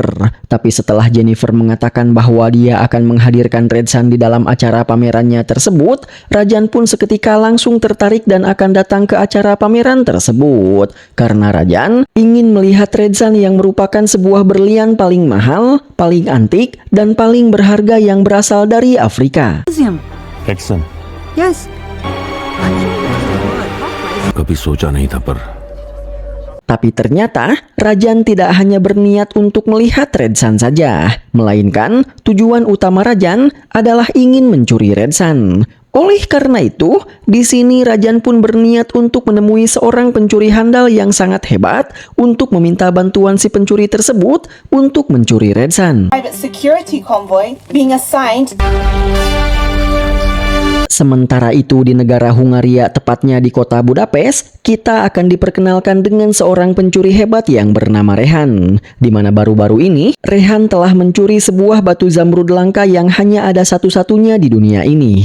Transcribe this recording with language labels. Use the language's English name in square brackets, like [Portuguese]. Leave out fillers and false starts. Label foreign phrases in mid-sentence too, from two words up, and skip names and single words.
[Indonesian] Tapi setelah Jennifer mengatakan bahwa dia akan menghadirkan Redsan di dalam acara pamerannya tersebut, Rajan pun seketika langsung tertarik dan akan datang ke acara pameran tersebut. Karena Rajan ingin melihat Redsan yang merupakan sebuah berlian paling mahal, paling antik, dan paling berharga yang berasal dari Afrika. Redsan. Yes. [Hindi] कभी सोचा नहीं था पर [Indonesian] Tapi ternyata, Rajan tidak hanya berniat untuk melihat Redsan saja, melainkan tujuan utama Rajan adalah ingin mencuri Redsan. Oleh karena itu, di sini Rajan pun berniat untuk menemui seorang pencuri handal yang sangat hebat untuk meminta bantuan si pencuri tersebut untuk mencuri Redsan. [English] Private security convoy being assigned. [Indonesian] Sementara itu di negara Hungaria, tepatnya di kota Budapest, kita akan diperkenalkan dengan seorang pencuri hebat yang bernama Rehan. Di mana baru-baru ini, Rehan telah mencuri sebuah batu zamrud langka yang hanya ada satu-satunya di dunia ini.